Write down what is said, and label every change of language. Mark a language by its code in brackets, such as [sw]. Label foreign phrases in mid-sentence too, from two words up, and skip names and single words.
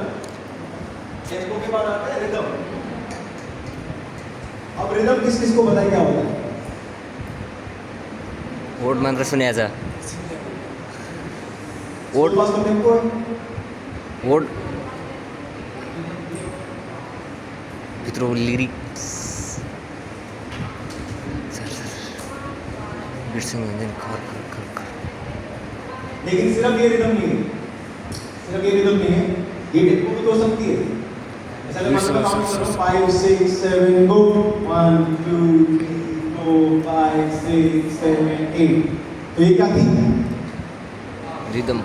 [hi] टेम्पो के बाद आता है रिदम। अब रिदम किस किस को पता है क्या होता है? वोट मंत्र सुन्याचा। वोट पास का टेम्पो है। [ne] वोट भित्र लिरिक्स बिर्सिङ हुन्छ नि खर खर खर खर। [hi] लेकिन सिर्फ ये रिदम नहीं है, सिर्फ ये रिदम नहीं है, ये टेम्पो भी तो हो सकती है। ऐसा अगर मतलब काउंट करो 5 6 7 गो 1 2 3 4 5 6 7 8, तो ये क्या थी? रिदम।